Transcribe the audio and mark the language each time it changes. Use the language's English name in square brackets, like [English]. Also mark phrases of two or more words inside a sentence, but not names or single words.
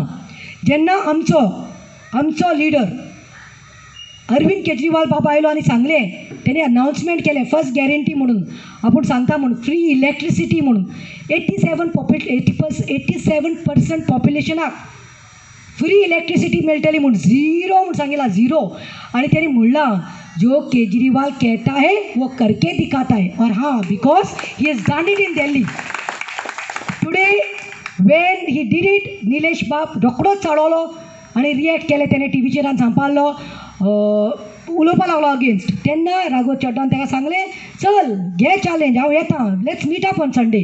[Konkani] जेन्ना आमचो लिडर अरविंद केजरीवाल बाबा आयलो आनी सांगलें, तेणी अनाउन्समेंट केलें [English] first guarantee [Konkani] म्हणून, आपूण सांगता म्हणून [English] free electricity [Konkani] म्हणून 87% पॉप्युलेशनाक [English] free electricity [Konkani] मेळटली म्हणून, 0 म्हणून सांगितला, 0. आनी तेणी म्हणलां [Hindi] जो केजरीवाल कहता है वो करके दिखाता है. और हाँ, [English] because he has done it in Delhi. today when he did it, [Konkani] निलेश बाब रोखडोच चाळवलो आनी रिएक्ट केलें. तेणें टीव्हीचेर सांगपालो, उलोवपाक लागलो अगेन्स्ट. तेन्ना राघव चड्डान ताका सांगलें चल घे चॅलेंज, हांव येता, [English] let's meet up on Sunday.